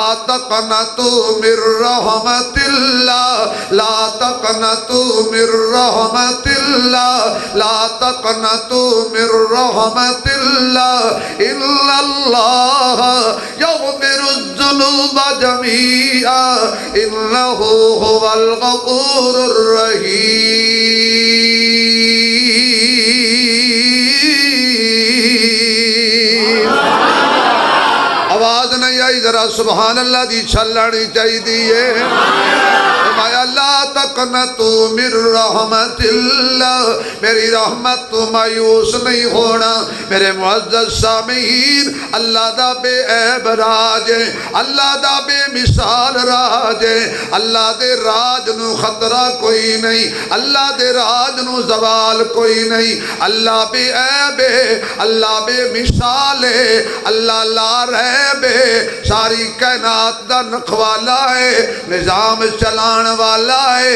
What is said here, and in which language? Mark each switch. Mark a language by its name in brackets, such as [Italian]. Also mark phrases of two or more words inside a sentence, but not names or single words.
[Arabic] تقنطوا من رحمة الله، لا تقنطوا من رحمة الله، لا تقنطوا من رحمة الله، إن الله يغفر الذنوب جميعا، إنه هو الغفور الرحيم. [Punjabi] ਆਵਾਜ਼ ਨਹੀਂ ਆਈ, ਜ਼ਰਾ [Arabic] سبحان الله [Punjabi] ਦੀ ਛਲਨੀ ਚਾਹੀਏ। [Hindi] फरमाया [Arabic] لا تقنطوا من رحمة الله, [Hindi] मेरी रहमत तो मायूस नहीं होना। मेरे मुअज़्ज़ज़ सामीन, [Punjabi] ਅੱਲ੍ਹਾ ਦਾ ਬੇਐਬ ਰਾਜ ਹੈ, ਅੱਲ੍ਹਾ ਦਾ ਬੇਮਿਸਾਲ ਰਾਜ ਹੈ। ਅੱਲ੍ਹਾ ਦੇ ਰਾਜ ਨੂੰ ਖ਼ਤਰਾ ਕੋਈ ਨਹੀਂ, ਅੱਲ੍ਹਾ ਦੇ ਰਾਜ ਨੂੰ ਜ਼ਵਾਲ ਕੋਈ ਨਹੀਂ। ਅੱਲ੍ਹਾ ਬੇਐਬ ਹੈ, ਅੱਲ੍ਹਾ ਬੇਮਿਸਾਲ ਹੈ, ਅੱਲ੍ਹਾ ਲਾ ਰਹਬ ਹੈ, ਸਾਰੀ ਕਾਇਨਾਤ ਦਾ ਰਖਵਾਲਾ ਹੈ, ਨਿਜ਼ਾਮ ਚਲਾਣ ਵਾਲਾ ਹੈ।